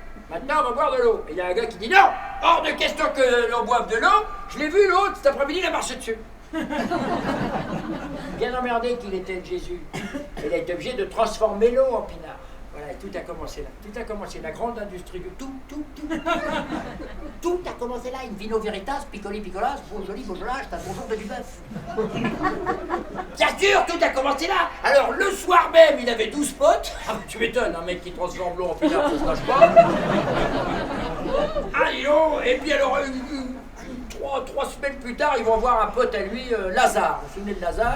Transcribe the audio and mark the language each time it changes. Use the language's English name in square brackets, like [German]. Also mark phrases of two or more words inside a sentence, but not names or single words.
[French] Maintenant, on va boire de l'eau. Et il y a un gars qui dit, non, hors de question que l'on boive de l'eau. Je l'ai vu, l'autre, cet après-midi, il a marché dessus. Bien emmerdé qu'il était de Jésus. Il a été obligé de transformer l'eau en pinard. Voilà, et tout a commencé là. Tout a commencé, la grande industrie de tout. Tout a commencé là. [Latin] In vino veritas, piccoli piccolas, [French] beau joli, beau jolage, t'as bonjour de du bœuf. Bien sûr, tout a commencé là. Alors, le soir même, il avait 12 potes. Ah, tu m'étonnes, un mec qui transforme l'eau en pinard, ça se lâche pas. Ah, dis donc. Et puis, alors, 3 semaines plus tard, ils vont voir un pote à lui, Lazare. Vous vous souvenez de Lazare?